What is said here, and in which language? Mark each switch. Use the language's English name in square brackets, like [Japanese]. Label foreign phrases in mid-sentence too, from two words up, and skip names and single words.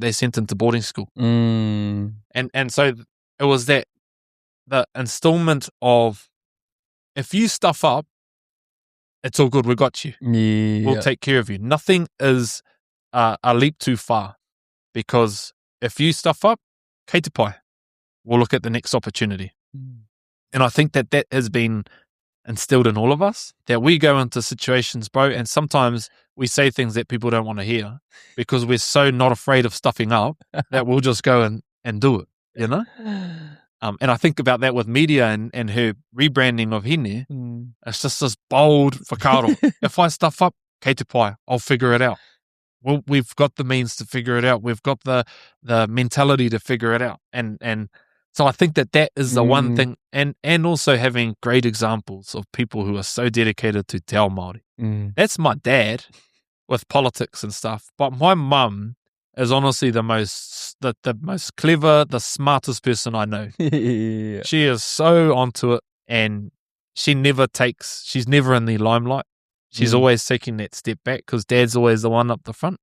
[English] They sent him to boarding school. And so it was the installment of, if you stuff up, it's all good. We got you. Yeah. We'll take care of you. Nothing is a leap too far, because if you stuff up, [Māori] kei te pai, [English] we'll look at the next opportunity. And I think that has been instilled in all of us, that we go into situations, bro, and sometimes we say things that people don't want to hear because we're so not afraid of stuffing up that we'll just go and do it, you know? And I think about that with media and her rebranding of Hine. It's just this bold whakaaro. If I stuff up, [Māori] kei te pai, [English] I'll figure it out. Well, we've got the means to figure it out. We've got the mentality to figure it out. And so I think that is the one thing, and also having great examples of people who are so dedicated to [Māori] te ao Māori. [English] That's my dad with politics and stuff. But my mum is honestly the most clever, the smartest person I know. Yeah. She is so onto it, and she's never in the limelight. She's always taking that step back because dad's always the one up the front.